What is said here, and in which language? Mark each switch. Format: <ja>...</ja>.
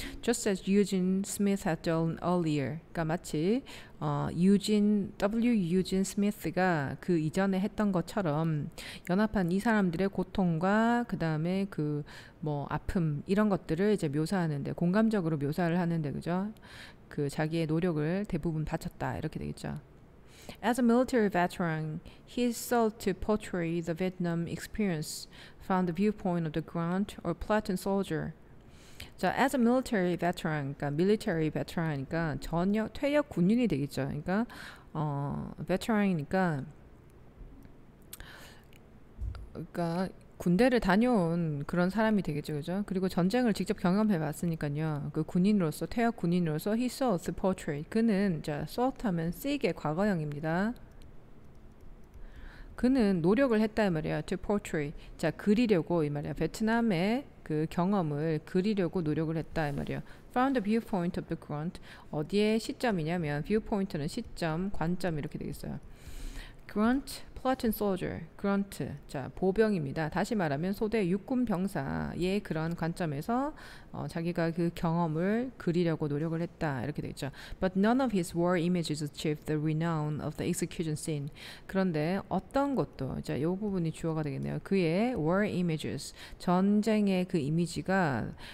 <en>Just as Eugene Smith had done earlier,</en> <ko>그러니까 마치</ko> <en>W.</en> <ko>Eugene Smith가 그 이전에 했던 것처럼 연합한 이 사람들의 고통과 그 다음에 아픔 이런 것들을 이제 묘사하는데, 공감적으로 묘사를 하는데, 그죠? 그 자기의 노력을 대부분 바쳤다 이렇게 되겠죠.</ko> <en>As a military veteran, he sought to portray the Vietnam experience from the viewpoint of the grunt or platoon soldier.</en> <ko>자,</ko> <en>as a military veteran,</en> <ko>그러니까 military veteran이니까 퇴역 군인이 되겠죠. 그러니까 veteran이니까 군대를 다녀온 그런 사람이 되겠죠, 그죠? 그리고 전쟁을 직접 경험해 봤으니까요. 그 군인으로서, 퇴역 군인으로서</ko> <en>he sought to portray.</en> <ko>그는, 자, sought 하면 seek의 과거형입니다. 그는 노력을 했다 이 말이야. to portray. 자, 그리려고 이 말이야. 베트남의 그 경험을 그리려고 노력을 했다 이 말이야.</ko> <en>From the viewpoint of the grunt.</en> <ko>어디에 시점이냐면 viewpoint는 시점, 관점 이렇게 되겠어요. grunt, platoon soldier, grunt, 자, 보병입니다. 다시 말하면 소대 육군 병사의 그런 관점에서 자기가 그 경험을 그리려고 노력을 했다 이렇게 되겠죠.</ko> <en>But none of his war images achieved the renown of the execution scene.</en> <ko>그런데 어떤 것도, 자, 이 부분이 주어가 되겠네요. 그의</ko> <en>war images,</en> <ko>전쟁의 그 이미지가</ko>